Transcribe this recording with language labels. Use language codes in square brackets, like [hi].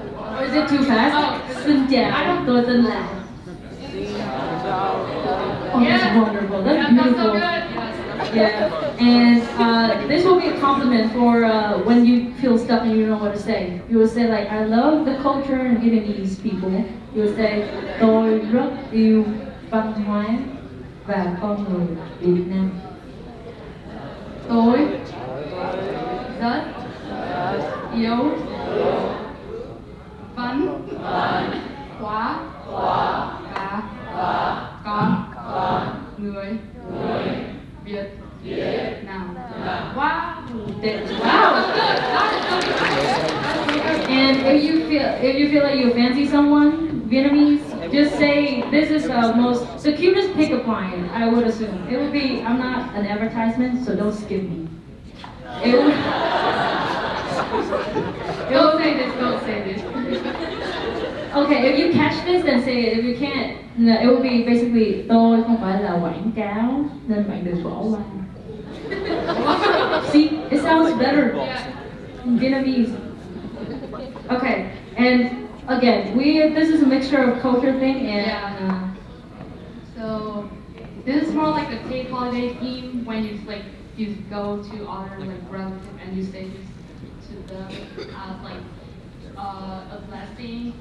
[en] Or is it too fast? [vi] Xin chào, tôi tên là. [en] Oh, that's wonderful. That's beautiful. That's so good. Yeah, and this will be a compliment for when you feel stuck and you don't know what to say. You will say like, I love the culture and Vietnamese people. You will say, [vi] tôi rất yêu văn hóa và con người Việt Nam. Tôi rất yêu văn hóa và con người Việt Nam. [en] Wow. Wow. And if you feel like you fancy someone Vietnamese, just say this is the cutest pickup line. I would assume it would be. I'm not an advertisement, so don't skip me. It would. Don't say this, don't say this. Okay, if you catch this, then say it. If you can't, no, it will be basically [vi] tôi không phải là quảng cáo nên bạn đừng bỏ qua. [en] See, it sounds better in Vietnamese. Okay, and again, this is a mixture of culture thing and. So this is more like a Tate holiday theme when you go to other like relatives and you say this to them as like a blessing.